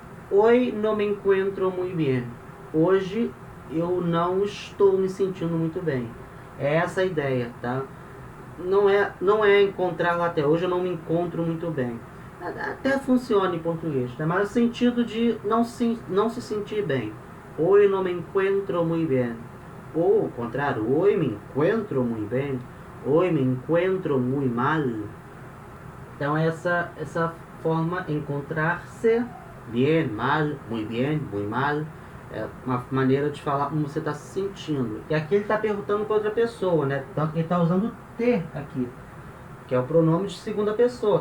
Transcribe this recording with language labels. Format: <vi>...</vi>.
<es>Hoy no me encuentro muy bien.</es> <pt>Hoje eu não estou me sentindo muito bem. É essa a ideia, tá? Não é encontrar lá até hoje eu não me encontro muito bem. Até funciona em português, tá? Mas o sentido de não se sentir bem.</pt> <es>Hoy no me encuentro muy bien. Ou o contrário, hoy me encuentro muy bien. Hoy me encuentro muy mal.</es> <pt>Então essa forma, encontrar-se, bien, mal, muy mal, é uma maneira de falar como você está se sentindo. E aqui ele está perguntando para outra pessoa, né? Tanto que ele está usando te aqui, que é o pronome de segunda pessoa.</pt>